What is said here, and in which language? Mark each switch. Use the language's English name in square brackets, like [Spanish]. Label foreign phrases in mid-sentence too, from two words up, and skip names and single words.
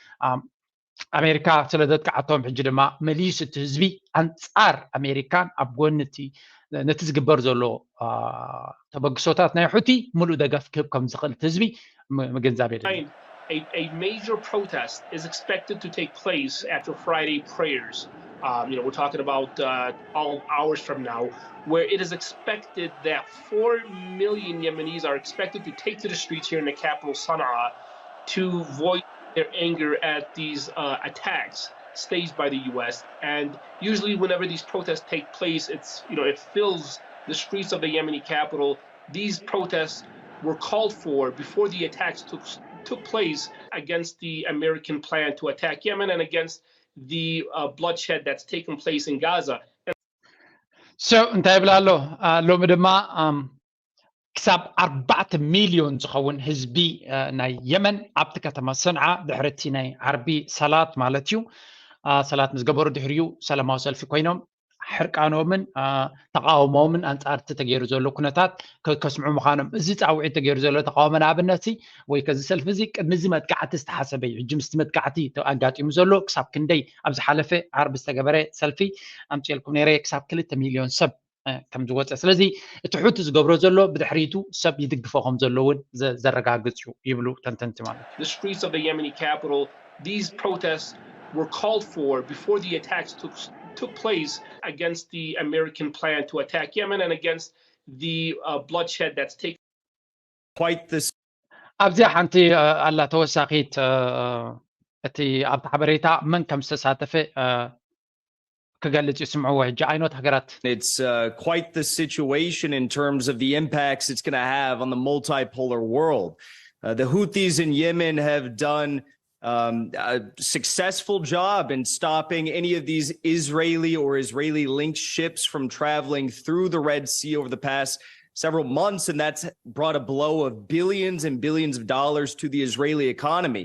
[Tigrinya] ኣሜሪካ ስለ ዘጥቅዓቶም ሕጂ ድማ መሊስ እቲ ህዝቢ ኣንፃር ኣሜሪካን ኣብ ጎኒ ነቲ ዝግበር ዘሎ ተበግሶታት ናይ ሑቲ ሙሉእ ደገፍ ክህብ ከም ዝኽእል እቲ ህዝቢ ምግንዛብ የድልዩ [English] A major protest is expected to take place after Friday prayers. We're talking about all hours from now, where it is expected that 4 million Yemenis are expected to take to the streets here in the capital, Sana'a, to voice their anger at these attacks staged by the U.S. And usually, whenever these protests take place, it fills the streets of the Yemeni capital. These protests were called for before the attacks took place against the American plan to attack Yemen and against the bloodshed that's taken place in Gaza. So, [Tigrinya] እንታይ ብላ ኣሎ ሎሚ ድማ ክሳብ 4 ሚሊዮን ዝኸውን ህዝቢ ናይ የመን ኣብቲ ከተማ ሰንዓ ድሕሪ እቲ ናይ ዓርቢ ሰላት ማለት እዩ ሰላት ዝገበሩ ድሕሪኡ ሰላማዊ ሰልፊ ኮይኖም ሕርቃኖምን ተቃውሞምን አንጻር ተገይሩ ዘሎ ኩነታት ከስምዑ ምዃኖም እዚ ፃውዒት ተገይሩ ዘሎ ተቃውሞ ንኣብነት ወይ ከዚ ሰልፊ እዚ ቅድሚ እዚ መጥቃዕቲ ዝተሓሰበ እዩ ሕጂ ምስቲ መጥቃዕቲ ኣጋጢሙ ዘሎ ክሳብ ክንደይ ኣብ ዝሓለፈ ዓርቢ ዝተገበረ ሰልፊ ኣምፂልኩም ነይረ ክሳብ 2 ሚሊዮን ሰብ ከም ዝወፀ ስለዚ እቲ ሑቲ ዝገብሮ ዘሎ ብድሕሪቱ ሰብ ይድግፎ ከም ዘሎ እውን ዘረጋግፅ ይብሉ ተንተንቲ ማለት [English] The streets of the Yemeni capital, these protests were called for before the attacks took place against the American plan to attack Yemen and against the bloodshed that's taken. Quite this. [Tigrinya] ኣብዚ ሓንቲ ኣላ ተወሳኺት እቲ ኣብቲ ሓበሬታ መን ከም ዝተሳተፈ ክገልጽ ይስምዑ ሕጂ ዓይኖት ሃገራት [English] It's quite the situation in terms of the impacts it's going to have on the multipolar world. The Houthis in Yemen have done a successful job in stopping any of these Israeli or Israeli-linked ships from traveling through the Red Sea over the past several months, and that's brought a blow of billions and billions of dollars to the Israeli economy.